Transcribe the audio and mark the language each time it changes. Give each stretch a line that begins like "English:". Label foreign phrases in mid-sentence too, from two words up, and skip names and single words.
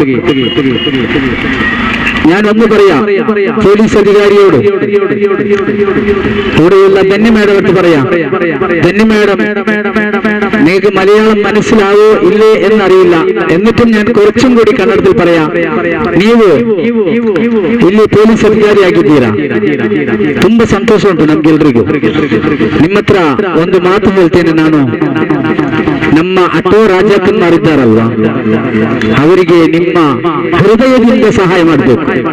Malayalam: ഞാൻ ഒന്ന് പറയാം, പോലീസ് അധികാരിയോട്, കൂടെയുള്ള ധന്യ മാഡം പറയാം, ധന്യ മാഡം നിങ്ങൾക്ക് മലയാളം മനസ്സിലാവോ ഇല്ലേ എന്നറിയില്ല, എന്നിട്ടും ഞാൻ കുറച്ചും കൂടി കന്നഡത്തിൽ പറയാം.
Kannada: ನೀವು ಇಲ್ಲಿ ಪೊಲೀಸ್ ಅಧಿಕಾರಿಯಾಗಿದ್ದೀರಾ, ತುಂಬಾ ಸಂತೋಷ ಉಂಟು ನಮ್ಗೆಲ್ರಿಗೂ. ನಿಮ್ಮ ಹತ್ರ ಒಂದು ಮಾತು ಹೇಳ್ತೇನೆ ನಾನು. ನಮ್ಮ ಅಟೋ ರಾಜಾಕನ್ಮಾರಿದ್ದಾರಲ್ವಾ, ಅವರಿಗೆ ನಿಮ್ಮ ಹೃದಯದಿಂದ ಸಹಾಯ ಮಾಡಬೇಕು.